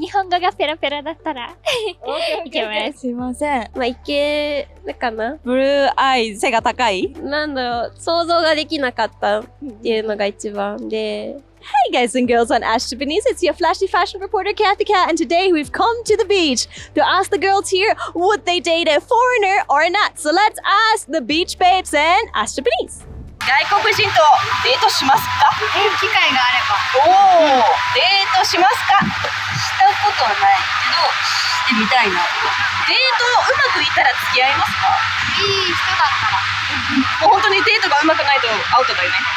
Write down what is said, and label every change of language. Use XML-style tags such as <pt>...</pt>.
<ja>日本語がペラペラだったらいけます。すいません。まあ、いけるかな。ブルーアイ、背が高い。なんだろう、想像ができなかったっていうのが一番で。</ja> <en>Hey guys and girls on Ash Japanese, it's your flashy fashion reporter Kathy Cat, and today we've come to the beach to ask the girls here would they date a foreigner or not. So let's ask the beach babes and Ash Japanese.</en> <ja>外国人とデートしますか？機会があれば。おお、デートしますか？したことはないけど、してみたいな。デートうまくいったら付き合いますか？いい人だったら。もう本当にデートがうまくないとアウトだよね。</ja>